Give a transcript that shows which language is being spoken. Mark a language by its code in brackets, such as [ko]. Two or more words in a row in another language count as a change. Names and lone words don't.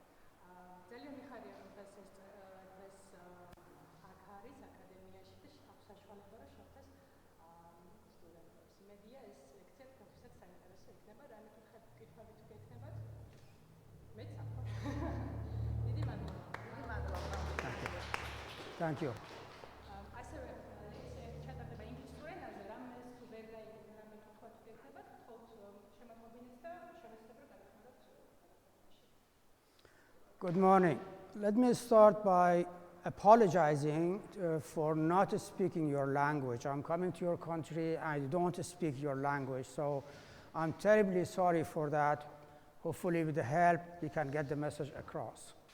[ka] ძალიან მიხარია რომ დღეს აქ არის აკადემიაში და აქვს საშუალება რომ შევხვდეს სტუდენტებს. იმედია ეს ლექცია თქვენთვისაც საინტერესო იქნება. რამე კითხვები თუ გექნებათ? მეც ახლა. დიდი მადლობა. დიდი მადლობა. [en] Thank you. [ka] ასევე ლექცია ჩატარდება ინგლისურ ენაზე, რამე თუ ვერ გაიგეთ რამე კითხვა თუ გექნებათ, თხოვთ შემოგვიდგინეთ და შევეცდებ რომ გადავხმოთ. [en] Good morning. Let me start by apologizing for not speaking your language. I'm coming to your country and I don't speak your language, so I'm terribly sorry for that. Hopefully with the help we can get the message across.